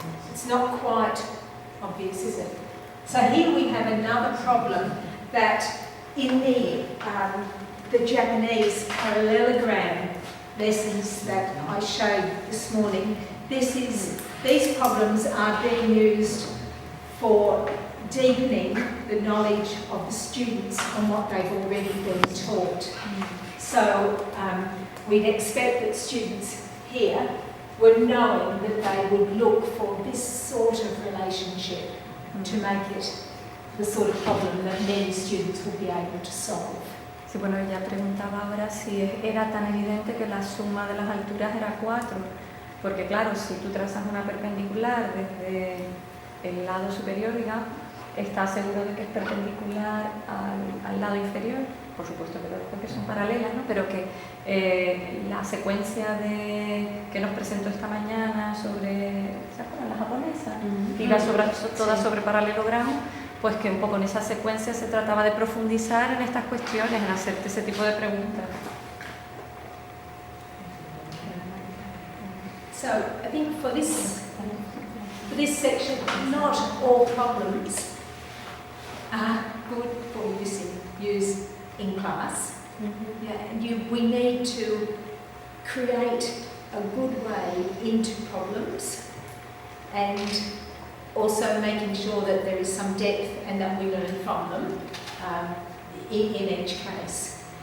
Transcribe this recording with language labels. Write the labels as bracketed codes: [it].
[en] It's not quite obvious, is it? So here we have another problem that in the Japanese parallelogram lessons that I showed this morning, these problems are being used for deepening the knowledge of the students on what they've already been taught. So we'd expect that students here were knowing that they would look for this sort of relationship to make it the sort of problem that many students would be able to solve. [es] Sí, bueno, ella preguntaba ahora si era tan evidente que la suma de las alturas era 4, porque claro, si tú trazas una perpendicular desde el lado superior, digamos, estás seguro de que es perpendicular al lado inferior, por supuesto que porque son paralelas, ¿no? Pero que la secuencia que nos presentó esta mañana sobre, ¿se acuerdan? La japonesa, y toda sobre paralelogramo, pues que un poco en esa secuencia se trataba de profundizar en estas cuestiones, en hacerte ese tipo de preguntas. [en] So I think for this section, not all problems are good for use in class. Yeah, and we need to create a good way into problems and also making sure that there is some depth and that we learn from them in each case.